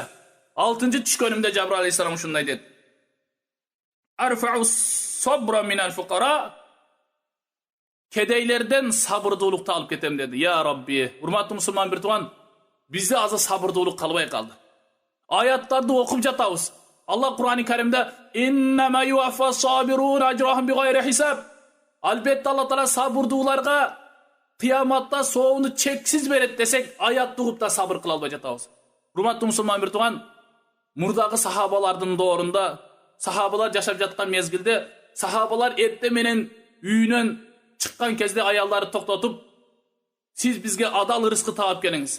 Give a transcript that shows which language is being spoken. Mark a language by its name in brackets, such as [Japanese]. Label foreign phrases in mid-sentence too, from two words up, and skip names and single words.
[Kyrgyz] 6-чы түшкөнүмдө Жабраил алейхиссалам ушундай деди. [Arabic] أرفع الصبر من الفقراء. [Kyrgyz] Кедейлерден сабырдуулукту алып кетем деди. [Arabic] يا ربي, [Kyrgyz] урматтуу мусулман бир туган, бизде азыр сабырдуулук калбай калды. Аяттарды окуп жатабыз. Алла Кур'ан-ы Каримде [Arabic] إنما يوفى الصابرون أجرهم بغير حساب. [Kyrgyz] Албетте Алла Таала сабырдууларга кыяматта соонду чексиз берет десек, аятты угуп да сабыр кыла албай жатабыз. Урматтуу мусулман бир туган, мурдагы сахабалардын доорунда, сахабалар жашап жаткан мезгилде, сахабалар эрте менен үйүнөн чыккан кезде аялдары токтотуп, сиз бизге адал рызкы таап келиңиз.